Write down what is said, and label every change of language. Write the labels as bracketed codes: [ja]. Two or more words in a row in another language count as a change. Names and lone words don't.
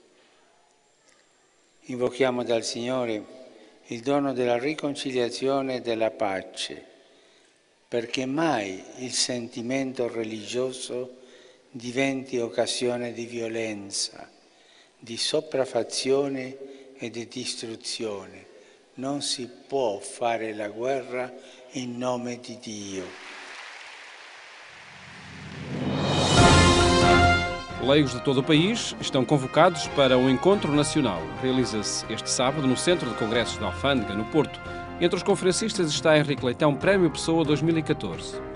[it] Invochiamo dal Signore il dono della riconciliazione e della pace, perché mai il sentimento religioso diventi occasione di violenza, di sopraffazione e di distruzione. Non si può fare la guerra in nome di Dio. [pt] Leigos de todo o país estão convocados para um encontro nacional. Realiza-se este sábado no Centro de Congressos da Alfândega, no Porto. Entre os conferencistas está Henrique Leitão, Prémio Pessoa 2014.